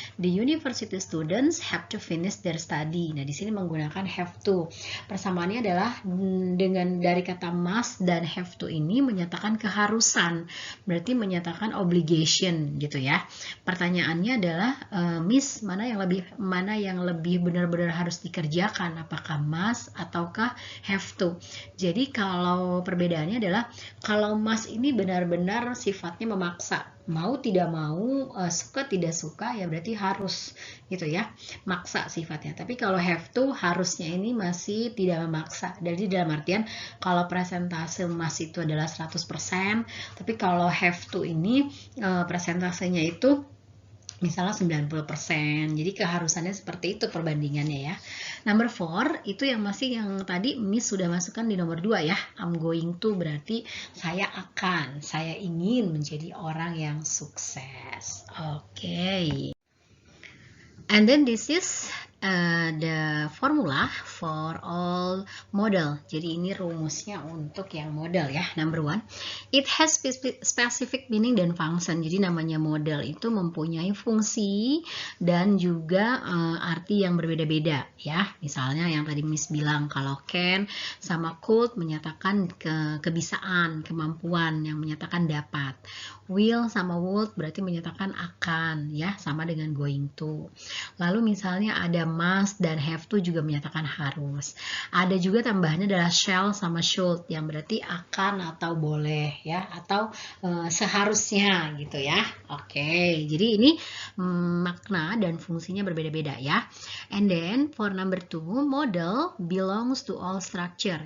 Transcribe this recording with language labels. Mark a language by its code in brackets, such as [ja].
[en] The university students have to finish their study. [id] Nah, di sini menggunakan [en] have to. [id] Persamaannya adalah dengan dari kata must dan have to ini menyatakan keharusan. Berarti menyatakan obligation gitu ya. Pertanyaannya adalah Miss, mana yang lebih benar-benar harus dikerjakan? Apakah must ataukah have to? Jadi kalau perbedaannya adalah kalau must ini benar-benar sifatnya memaksa, mau tidak mau, suka tidak suka ya berarti harus gitu ya, maksa sifatnya. Tapi kalau have to harusnya ini masih tidak memaksa. Jadi dalam artian kalau presentase must itu adalah 100%, tapi kalau have to ini presentasenya itu misalnya 90%. Jadi keharusannya seperti itu perbandingannya ya. Number 4 itu yang masih yang tadi Miss sudah masukkan di nomor 2 ya. I'm going to berarti saya ingin menjadi orang yang sukses. Oke. [en] And then this is the formula for all model. [id] Jadi ini rumusnya untuk yang model ya. [en] Number 1, it has specific meaning [id] dan function. Jadi namanya model itu mempunyai fungsi dan juga arti yang berbeda-beda ya. Misalnya yang tadi Miss bilang kalau can sama could menyatakan kebisaan, kemampuan, yang menyatakan dapat. Will sama would berarti menyatakan akan ya, sama dengan going to. Lalu misalnya ada must dan have to juga menyatakan harus. Ada juga tambahannya adalah shall sama should yang berarti akan atau boleh ya, atau seharusnya gitu ya. Oke, jadi ini makna dan fungsinya berbeda-beda ya. [en] And then for number 2, model belongs to all structure.